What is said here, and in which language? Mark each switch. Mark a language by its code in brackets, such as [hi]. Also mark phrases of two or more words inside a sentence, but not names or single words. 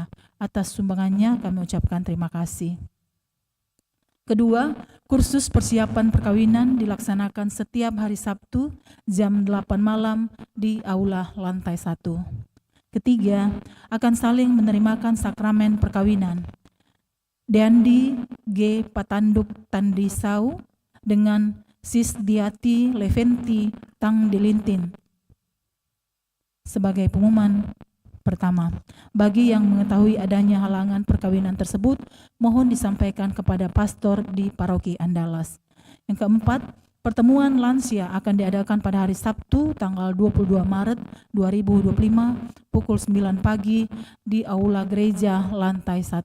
[id] Atas sumbangannya kami ucapkan terima kasih. Kedua, kursus persiapan perkawinan dilaksanakan setiap hari Sabtu jam 8 malam di aula lantai 1. Ketiga, akan saling menerimakan sakramen perkawinan. Deandi G. Patanduk Tandisau dengan Sis Diati Leventi Tang Dilintin. Sebagai pengumuman pertama, bagi yang mengetahui adanya halangan perkawinan tersebut, mohon disampaikan kepada pastor di paroki Andalas. Yang keempat, pertemuan lansia akan diadakan pada hari Sabtu tanggal 22 Maret 2025 pukul 9 pagi di Aula Gereja lantai 1.